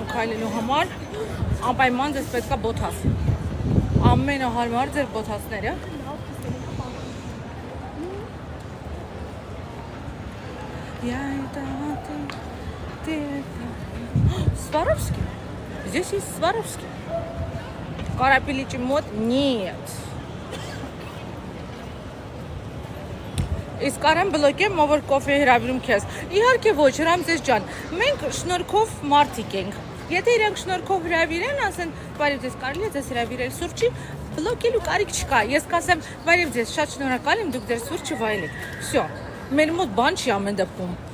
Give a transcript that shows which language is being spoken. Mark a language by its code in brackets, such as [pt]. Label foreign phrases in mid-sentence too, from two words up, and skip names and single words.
[hy] քայլելու համար, անպայման ձեզ պետք է բոթաս։ Ամենահարմար ձեր բոթասները։ Сваровский? [ru] Здесь есть Сваровский. Карапеличи мод? Нет. [hy] Իսկ արեմ բլոկեմ, ով կոֆե հրավիրում քեզ։ Իհարկե ոչ, Ռամզես ջան, մենք շնորհքով մարդիկ ենք։ Եթե իրանք շնորհքով հրավիրեն, ասեն, բարև ձեզ կարելի է ձեզ հրավիրել սուրճի, բլոկելու կարիք չկա։ Ես կասեմ, բարև ձեզ, շատ շնորհակալ եմ, դուք ձեր սուրճը վայելեք։ Всё։ Մեր մոտ բան չի ամեն դեպքում։